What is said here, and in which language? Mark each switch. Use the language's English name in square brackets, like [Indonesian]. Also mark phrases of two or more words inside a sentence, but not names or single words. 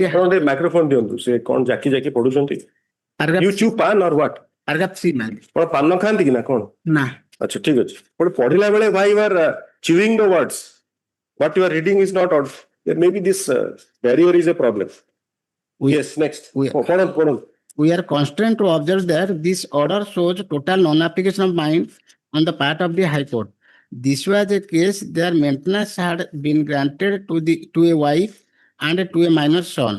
[Odia] ଆପଣ ମାଇକ୍ରୋଫୋନ ଦିଅନ୍ତୁ ସେ କଣ ଜାକି ଜାକି ପଢୁଛନ୍ତି [English] you chew pan or what paragraph 3 man. [Odia] ଆପଣ ପାନ ଖାଆନ୍ତି କି ନା କଣ ନା ଆଚ୍ଛା ଠିକ ଅଛି ଆପଣ ପଢିଲା ବେଳେ [English] why you are chewing the words what you are reading is not odd there maybe this barrier is a problem yes next ପଢନ୍ତୁ we are constrained to observe that this order shows total non-application of mind on the part of the High Court. This was a case where maintenance had been granted to a wife and to a minor son.